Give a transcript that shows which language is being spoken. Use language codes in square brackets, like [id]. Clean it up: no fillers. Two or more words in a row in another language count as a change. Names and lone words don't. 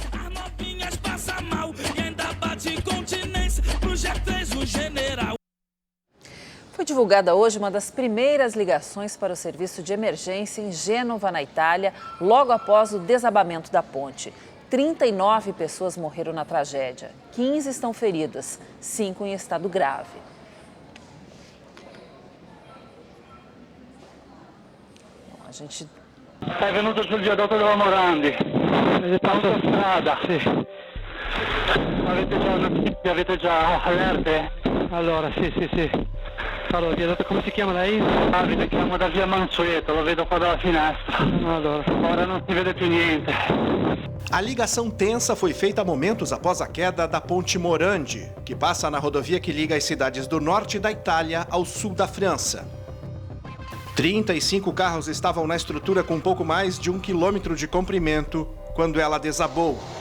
[pt] Foi divulgada hoje uma das primeiras ligações para o serviço de emergência em Gênova, na Itália, logo após o desabamento da ponte. 39 pessoas morreram na tragédia, 15 estão feridas, 5 em estado grave. A gente... [it] È venuto sul viadotto della Morandi, autostrada. Sì. Avete già allerte? Allora, sì. Allora, viadotto, come si chiama lei? Mi chiamo da via Mansueto, lo vedo qua dalla finestra. Allora, ora non si vede più niente. [pt] A ligação tensa foi feita momentos após a queda da ponte Morandi, que passa na rodovia que liga as cidades do norte da Itália ao sul da França. 35 carros estavam na estrutura com pouco mais de 1 quilômetro de comprimento quando ela desabou.